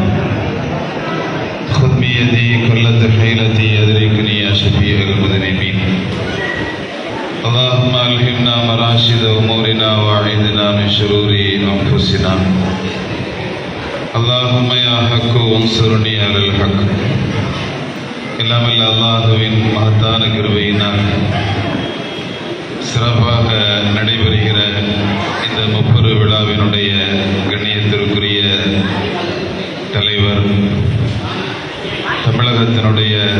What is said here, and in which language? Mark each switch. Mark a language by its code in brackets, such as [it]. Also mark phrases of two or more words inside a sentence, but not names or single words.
[ar] خذ بيدي كلة حيلتي أدركني يا شفيع المذنبين. اللهم ألهمنا مراشد أمورنا وأعذنا من شرور أنفسنا. اللهم يا حق انصرني على الحق. [ta] எல்லாம் அல்ல அல்லாஹுவின் மகத்தான கிருபையினால் சிறப்பாக நடைபெறுகிற இந்த முப்பெரு விழாவினுடைய கண்ணியத்திற்குரிய தலைவர், தமிழகத்தினுடைய